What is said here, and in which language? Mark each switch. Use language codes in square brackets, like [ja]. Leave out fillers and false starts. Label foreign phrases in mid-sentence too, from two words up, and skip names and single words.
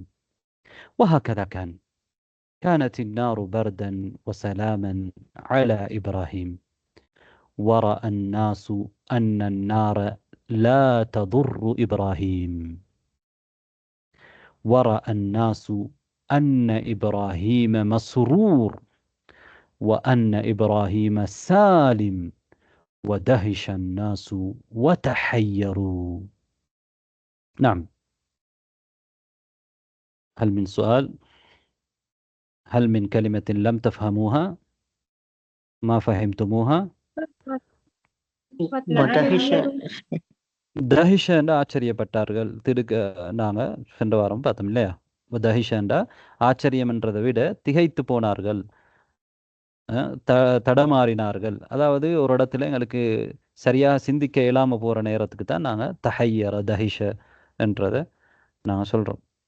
[ar] وهكذا كانت النار بردا وسلاما على إبراهيم ورأى الناس أن النار لا تضر إبراهيم ورأى الناس أن إبراهيم مسرور وأن إبراهيم سالم ودهش الناس وتحيروا. نعم، هل من سؤال؟ هل من كلمة لم تفهموها؟ ما فهمتموها؟ [ta] தஹிஷண்டா ஆச்சரியப்பட்டார்கள். நாங்கள் சென்ற வாரம் பார்த்தோம் இல்லையா? தஹிஷண்டா ஆச்சரியம்ன்றதை விட திகைத்து போனார்கள், தடமாறினார்கள். அதாவது ஒரு இடத்துல எங்களுக்கு சரியாக சிந்திக்க இயலாமல் போகிற நேரத்துக்கு தான் நாங்கள் [ar] تحير دهش [ta] என்றதை நாங்கள் சொல்கிறோம்.